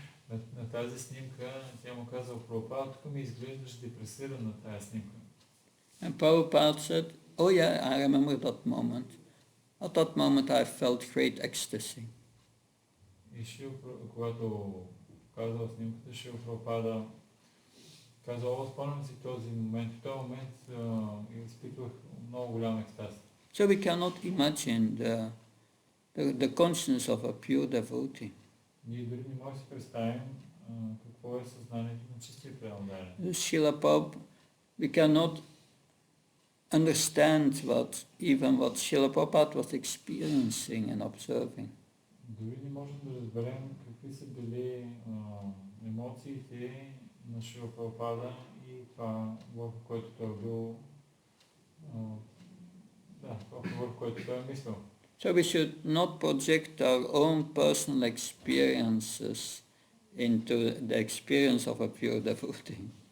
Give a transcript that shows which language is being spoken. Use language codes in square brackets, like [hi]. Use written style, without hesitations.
[bg] На тази снимка тя му казала, Прабхупада, тук ми изглеждаш депресиран на тази снимка. [en] And Prabhupada said, oh yeah, I remember that moment. At that moment I felt great ecstasy. [bg] И когато казала снимката, Шрила Прабхупада казал, спомням си този момент. В този момент изпитвах много голям екстаз. [en] So we cannot imagine the consciousness of a pure devotee. [bg] Ние дори не можем да си представим какво е съзнанието на чистия предандарен. [en] Srila Prabhupada, we cannot understand what Srila Prabhupada was experiencing and observing. [bg] Дори не можем да разберем какви са били емоциите на Шрила Прабхупада и това, върху което той е бил, върху което той е мислил. [en] So we should not project our own personal experiences into the experience of a pure devotee.